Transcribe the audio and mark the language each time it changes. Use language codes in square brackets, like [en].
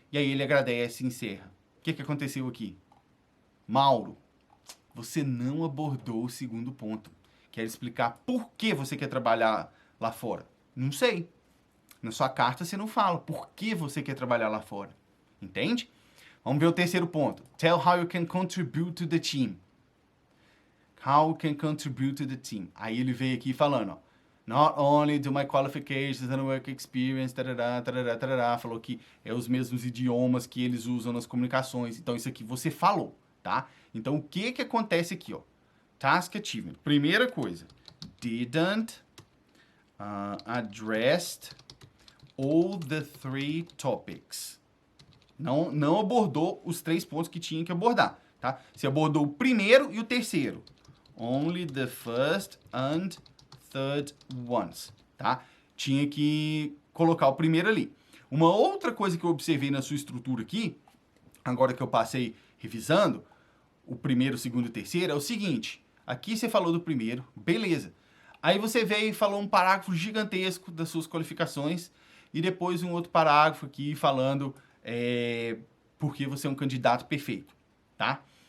[pt] E aí ele agradece e encerra. O que aconteceu aqui? Mauro, você não abordou o segundo ponto. Quer explicar por que você quer trabalhar lá fora? Não sei. Na sua carta você não fala por que você quer trabalhar lá fora. Entende? Vamos ver o terceiro ponto. [en] Tell how you can contribute to the team. How you can contribute to the team. [pt] Aí ele veio aqui falando, not only do my qualifications and work experience, tarará, falou que é os mesmos idiomas que eles usam nas comunicações. Então, isso aqui você falou, tá? Então, o que acontece aqui, ó? [en] Task achievement. Primeira coisa, didn't addressed all the 3 topics. [pt] Não abordou os 3 pontos que tinha que abordar, tá? Você abordou o primeiro e o terceiro. [en] Only the first and third ones, tá? [pt] Tinha que colocar o primeiro ali. Uma outra coisa que eu observei na sua estrutura aqui, agora que eu passei revisando, o primeiro, o segundo e o terceiro, é o seguinte. Aqui você falou do primeiro, beleza. Aí você veio e falou um parágrafo gigantesco das suas qualificações e depois um outro parágrafo aqui falando porque você é um candidato perfeito, tá?